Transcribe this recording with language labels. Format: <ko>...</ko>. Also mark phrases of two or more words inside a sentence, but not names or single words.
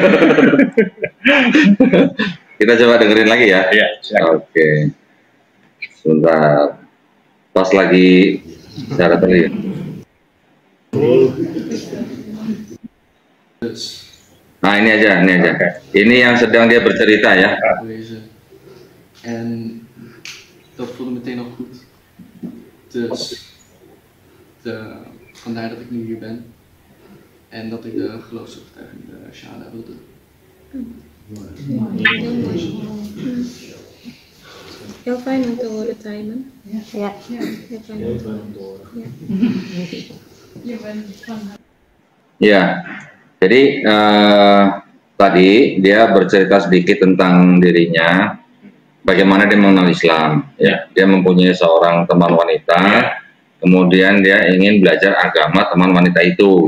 <id>Kita coba dengerin lagi ya. Iya, silakan. Oke. Sebentar. Pas lagi cara tadi. Nah, ini aja. Ini yang sedang dia bercerita ya.</id> <nl>En dat voelde meteen al goed. Dus vandaar dat ik nu hier ben. En dat ik de geloofsovertuiging, de Shahada, wil doen. Heel fijn om te horen, Tijmen. Ya. Heel fijn om te horen.</nl> <id>Ya, jadi tadi dia bercerita sedikit tentang dirinya, bagaimana dia mengenal Islam. Ya, dia mempunyai seorang teman wanita, kemudian dia ingin belajar agama teman wanita itu.</id>